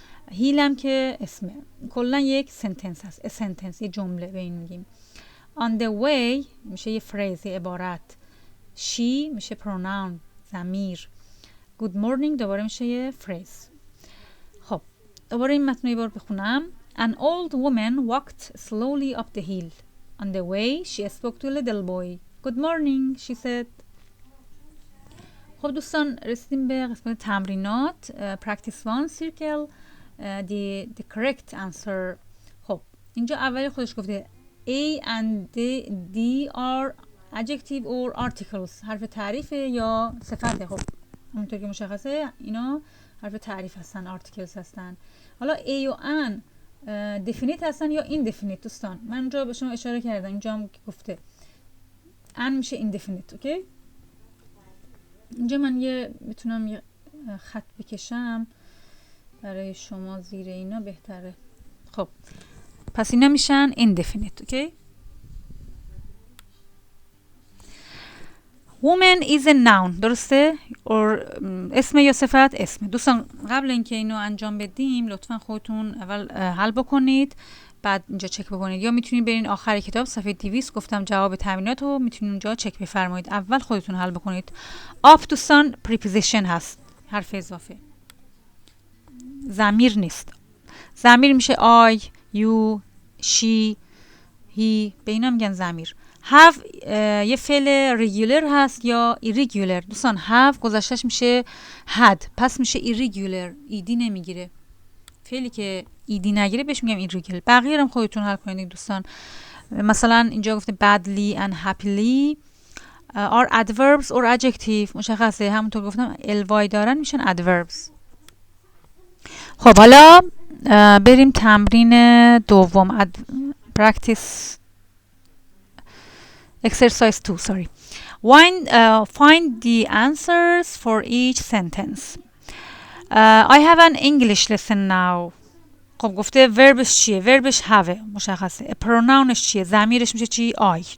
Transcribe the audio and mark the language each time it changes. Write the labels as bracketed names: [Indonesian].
[Persian] هیل هم که اسمه. کلا یک سنتنس هست، a sentence، یه جمله به این میگیم. on the way میشه یه phrase، یه عبارت. she میشه pronoun، ضمیر. good morning دوباره میشه یه phrase. خب دوباره این متن رو یه بار بخونم. [English] An old woman walked slowly up the hill. On the way, she spoke to a little boy. Good morning, she said. [Persian] خب دوستان رسیدیم به قسمت تمرینات. [English] Practice 1 circle the correct answer. [Persian] خب اینجا اولی خودش گفته [English] A and D are adjective or articles. [Persian] حرف تعریف یا صفته. خب همونطور که مشخصه اینا حرف تعریف هستن، articles هستن. حالا A و An definite هستن یا indefinite دوستان. من اونجا به شما اشاره کردم، اینجا هم گفته An میشه indefinite. اوکی؟ اینجا من میتونم یه خط بکشم برای شما زیر اینا بهتره. خب پس اینا میشن indefinite. اوکی؟ [English] woman is a noun. [Persian] درسته؟ اسم یا صفت؟ اسم. دوستان قبل اینکه اینو انجام بدیم لطفا خودتون اول حل بکنید، بعد اینجا چک بکنید، یا میتونید برین آخر کتاب صفحه 200 گفتم جواب تمرینات رو میتونید اونجا چک بفرمایید. اول خودتون حل بکنید. up دوستان preposition هست، حرف اضافه، ضمیر نیست. ضمیر میشه I, you, she, he، به اینا میگن ضمیر. have یه فعل regular هست یا irregular. دوستان have گذشتهش میشه had، پس میشه irregular، ایدی نمیگیره. فعلی که ایدی نگیره بهش میگم irregular. بقیه هم خودتون حل کنید دوستان. مثلا اینجا گفته [English] badly and happily are adverbs or adjective. [Persian] مشخصه، همونطور گفتم ly دارن میشن adverbs. خب حالا بریم تمرین دوم. [English] practice exercise 2. sorry. Find the answers for each sentence. I have an English lesson now. [Persian] خب گفته verbش چیه؟ verbش have مشخصه. pronounش چیه؟ ضمیرش میشه چی؟ I.